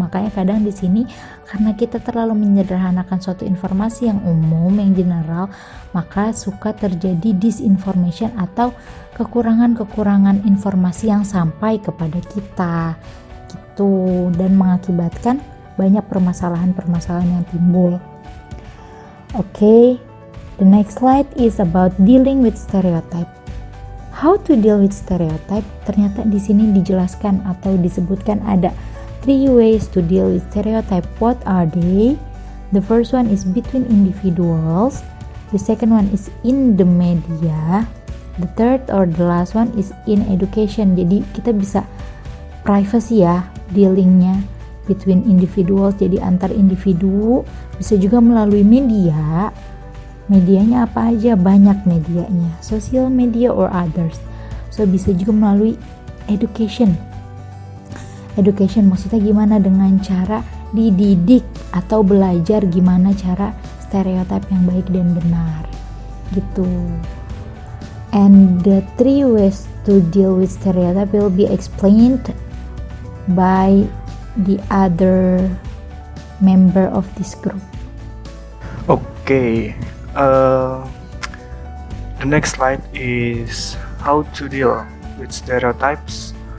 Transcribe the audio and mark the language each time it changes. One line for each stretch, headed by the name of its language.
Indonesian: Makanya kadang di sini karena kita terlalu menyederhanakan suatu informasi yang umum, yang general, maka suka terjadi disinformation atau kekurangan-kekurangan informasi yang sampai kepada kita gitu, dan mengakibatkan banyak permasalahan-permasalahan yang timbul. Oke.
English: The next slide is about dealing with stereotype. How to deal with stereotype?
Indonesian: Ternyata di sini dijelaskan atau disebutkan ada
English: 3 ways to deal with stereotype. What are they? The first one is between individuals. The second one is in the media. The third or the last one is in education.
Indonesian: Jadi kita bisa privacy ya dealingnya
English: between individuals,
Indonesian: jadi antar individu, bisa juga melalui media. Medianya apa aja? Banyak medianya,
English: social media or others.
Indonesian: So bisa juga melalui education. Education maksudnya gimana? Dengan cara dididik atau belajar gimana cara stereotip yang baik dan benar gitu.
English: And the 3 ways to deal with stereotype will be explained by the other member of this group. Okay. The next slide is how to deal with stereotypes.